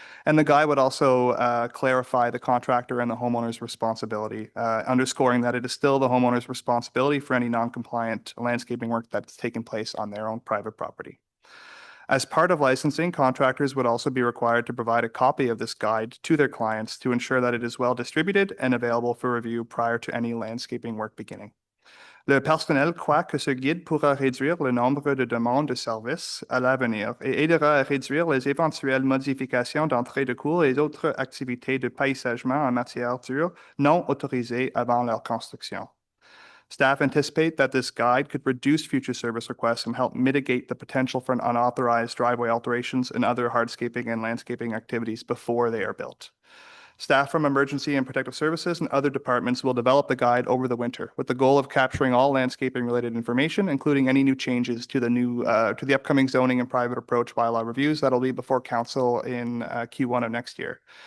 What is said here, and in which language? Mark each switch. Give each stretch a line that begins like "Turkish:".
English: And the guide would also clarify the contractor and the homeowner's responsibility, underscoring that it is still the homeowner's responsibility for any non-compliant landscaping work that's taken place on their own private property. As part of licensing, contractors would also be required to provide a copy of this guide to their clients to ensure that it is well distributed and available for review prior to any landscaping work beginning.
French: Le personnel croit que ce guide pourra réduire le nombre de demandes de services à l'avenir et aidera à réduire les éventuelles modifications d'entrée de cours et autres activités de paysagement en matière dure non autorisées avant leur construction.
English: Staff anticipate that this guide could reduce future service requests and help mitigate the potential for unauthorized driveway alterations and other hardscaping and landscaping activities before they are built. Staff from Emergency and Protective Services and other departments will develop the guide over the winter with the goal of capturing all landscaping related information, including any new changes to the upcoming zoning and private approach bylaw reviews that'll be before council in Q1 of next year.